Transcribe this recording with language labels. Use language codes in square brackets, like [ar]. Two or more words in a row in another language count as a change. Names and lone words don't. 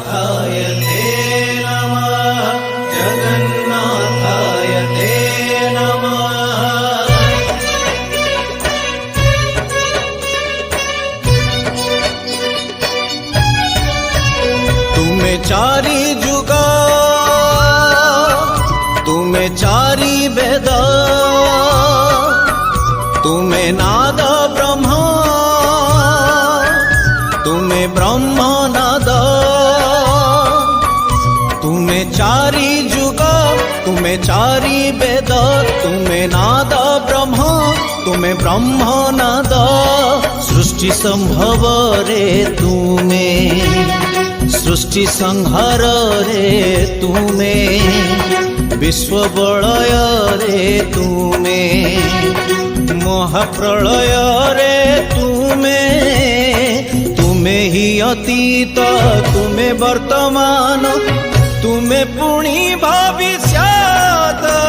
[sa] ते नमः जगन्नाथाय ते नमः। [or] ତୁମେ ଚାରି ଯୁଗ ତୁମେ ଚାରି ବେଦ ତୁମେ ନାଦ ବ୍ରହ୍ମ ତୁମେ ବ୍ରହ୍ମ ନାଦ ତୁମେ ଚାରି ଯୁଗ ତୁମେ ଚାରି ବେଦ ତୁମେ ନାଦ ବ୍ରହ୍ମ ତୁମେ ବ୍ରହ୍ମ ନାଦ ସୃଷ୍ଟି ସମ୍ଭବ ରେ ତୁମେ ସୃଷ୍ଟି ସଂହାର ରେ ତୁମେ ବିଶ୍ୱ ବଳୟ ରେ ତୁମେ ମହାପ୍ରଳୟ ରେ ତୁମେ ତୁମେ ହିଁ ଅତୀତ ତୁମେ ବର୍ତ୍ତମାନ ତୁମେ ପୁଣି ଭବିଷ୍ୟତ